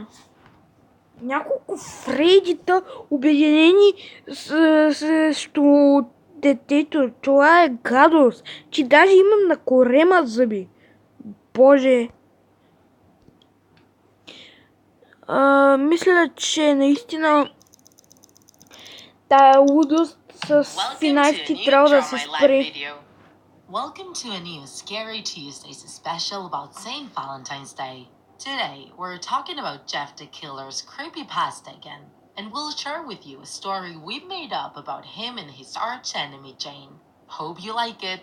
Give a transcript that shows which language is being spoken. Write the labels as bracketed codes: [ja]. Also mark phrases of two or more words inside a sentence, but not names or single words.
[bg] Няколко Фредита обединени срещу детето. Това е гадост. Че даже имам на корема зъби. Боже. Мисля, че наистина Тая лудост с [en] Welcome to a [bg] финальски [en] new [bg] трябва да [en] Draw [bg] се [en] My Life [bg] спре. [en] video. Welcome to a new Scary Tuesdays special about St. Valentine's Day. Today, we're talking about Jeff the Killer's creepypasta again, and we'll share with you a story we've made up about him and his arch-enemy Jane. Hope you like it.